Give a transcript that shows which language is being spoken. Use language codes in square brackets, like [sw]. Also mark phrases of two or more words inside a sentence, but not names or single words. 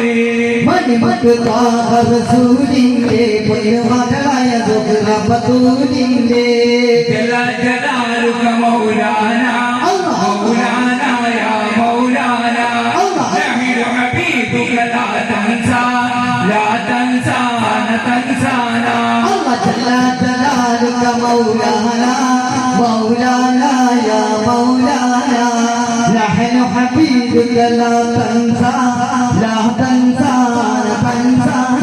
[ml] മണിമുത്ത് റസൂലിന്റെ പൊന്നുമകളായ സുഹറബത്തൂലിന്റെ [ar] جلالك مولانا مولانا يا مولانا نحن حبيبك لا تنسى تنسانا الله جل جلالك مولانا مولانا يا مولانا نحن حبيبك لا تنسى لا تنسى